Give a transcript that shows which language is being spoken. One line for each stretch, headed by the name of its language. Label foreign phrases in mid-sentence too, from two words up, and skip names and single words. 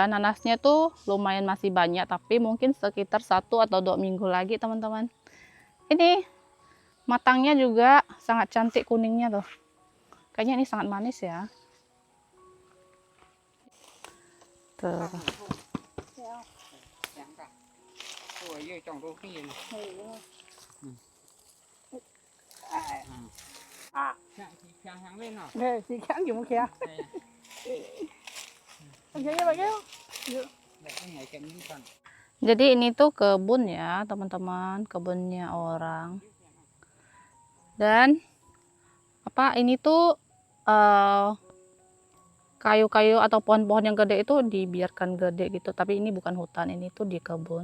Indonesian: Nanasnya tuh lumayan masih banyak, tapi mungkin sekitar 1 atau 2 minggu lagi, teman-teman. Ini matangnya juga sangat cantik kuningnya tuh. Kayaknya ini sangat manis ya. Tuh.
Vietnamese: Nè, chị kháng dùng kìa. Anh thấy vậy không?
Indonesian: Jadi ini tuh kebun ya, teman-teman, kebunnya orang. Dan apa ini tuh kayu-kayu atau pohon-pohon yang gede itu dibiarkan gede gitu, tapi ini bukan hutan, ini tuh di kebun.